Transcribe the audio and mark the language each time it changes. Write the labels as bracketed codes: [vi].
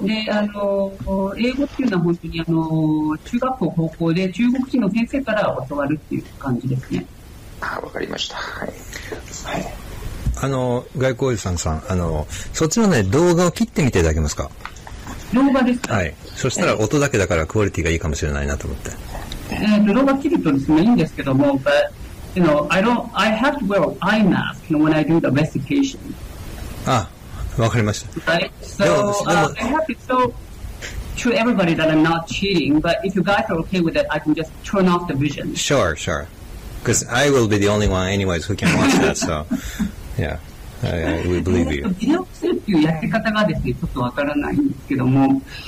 [ja] で、英語っていうのは本当に中学校、高校で中国人の先生から教わるっていう感じですね。あ、わかりました。はい。はい。外交員さん、そっちのね、動画を切ってみていただけますか？動画ですか？はい。そしたら音だけだからクオリティがいいかもしれないなと思って。動画切るとですね、いいんですけども、 [en] but, I have to wear an eye mask when I do the recitation. [ja] あ、わかりました。 [en] Right? So, I have to show to everybody that I'm not cheating, but if you guys are okay with it, I can just turn off the vision. Sure. Because I will be the only one anyways who can watch that, so, yeah, I will believe you. [ja] ビデオするっていうやり方がですね、ちょっとわからないんですけども、